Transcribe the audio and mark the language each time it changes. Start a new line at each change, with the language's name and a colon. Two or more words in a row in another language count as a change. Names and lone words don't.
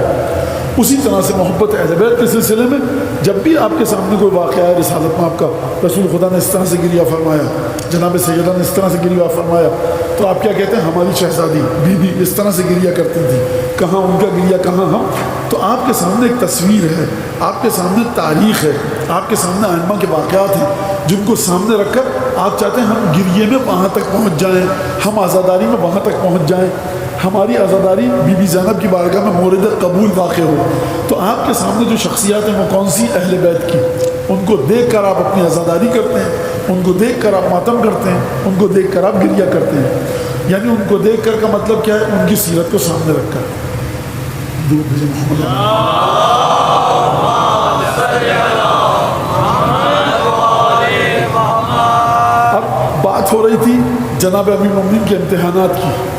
Urdu: اسی طرح سے محبت اہل بیت کے سلسلے میں جب بھی آپ کے سامنے کوئی واقعہ ہے رسالت میں آپ کا، رسول خدا نے اس طرح سے گریہ فرمایا، جناب سیدہ نے اس طرح سے گریہ فرمایا، تو آپ کیا کہتے ہیں ہماری شہزادی بی بی اس طرح سے گریہ کرتی تھی، کہاں ان کا گریہ کہاں ہم. تو آپ کے سامنے ایک تصویر ہے، آپ کے سامنے تاریخ ہے، آپ کے سامنے ائمہ کے واقعات ہیں جن کو سامنے رکھ کر آپ چاہتے ہیں ہم گریے میں وہاں تک پہنچ جائیں، ہم عزاداری میں وہاں تک پہنچ جائیں، ہماری عزاداری بی بی زینب کی بارگاہ میں مورد قبول واقع ہو. تو آپ کے سامنے جو شخصیات ہیں وہ کون سی؟ اہل بیت کی. ان کو دیکھ کر آپ اپنی عزاداری کرتے ہیں، ان کو دیکھ کر آپ ماتم کرتے ہیں، ان کو دیکھ کر آپ گریہ کرتے ہیں. یعنی ان کو دیکھ کر کا مطلب کیا ہے؟ ان کی سیرت کو سامنے رکھ کر. اب بات ہو رہی تھی جناب امیر المومنین کے امتحانات کی.